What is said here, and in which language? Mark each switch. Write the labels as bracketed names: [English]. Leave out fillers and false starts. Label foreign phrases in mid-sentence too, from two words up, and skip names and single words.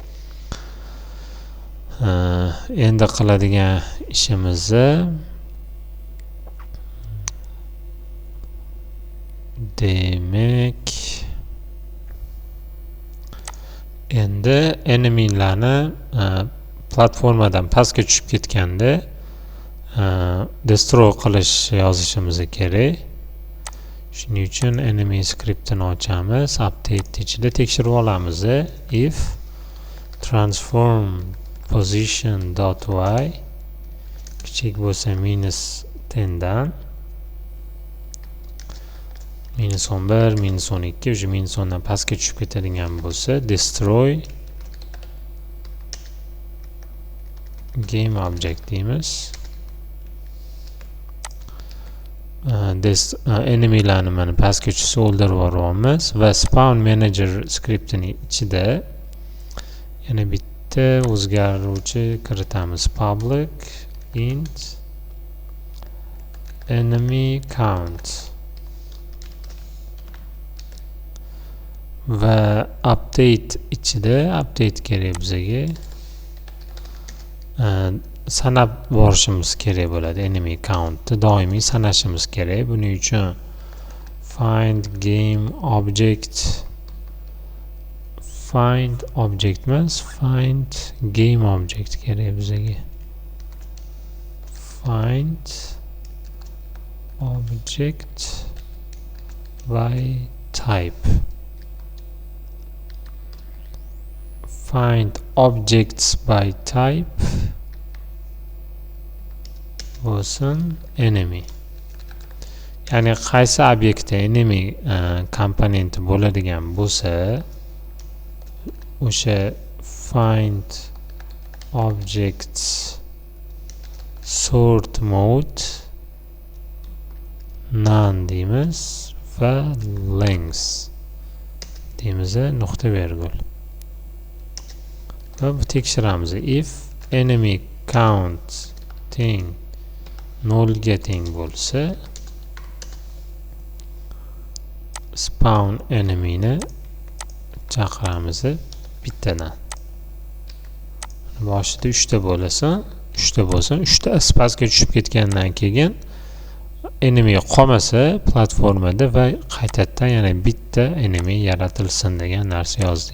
[Uzbek] Endi qiladigan ishimiz demak, endi enemylarni platformadan pastga tushib ketganda destroy qilish yozishimiz kerak. Shuning uchun enemy skriptini ochamiz, update ichida tekshirib olamiz. [English] If transform position.y [Uzbek] kichik bo'lsa -10 dan -11, -12, o'sha -10 dan pastga tushib ketadigan bo'lsa, [English] destroy game object deymiz. [Uzbek] Enemylarni mana pastga tushsa o'ldirib yuboramiz va [English] spawn manager [Uzbek] skriptining ichida yana bitta o'zgaruvchi kiritamiz. [English] Public int enemy count. [Uzbek] va update ichida update kerak bizga. Sanab borishimiz kerak bo'ladi. [English] Enemy countni [Uzbek] doimiy sanashimiz kerak. Buning uchun [English] find game object [Uzbek] emas, [English] find game object [Uzbek] kerak bizga. [English] Find object by type. Find objects by type bo'lsin enemy. [Uzbek] Ya'ni qaysi obyektda enemy komponenti bo'ladigan bo'lsa, o'sha [English] find objects sort mode none [Uzbek] deymiz va length deymiz, nuqta virgul. Va bu tekshiramiz. [English] If enemy count [Uzbek] teng 0 ga teng bo'lsa, [English] spawn enemy [Uzbek] ni chaqiramiz bittadan. Boshida 3 ta bo'lsin, 3 ta pastga tushib ketgandan keyin enemy qolmasa platformada va qaytadan yana bitta enemy yaratilsin degan narsa yozdik.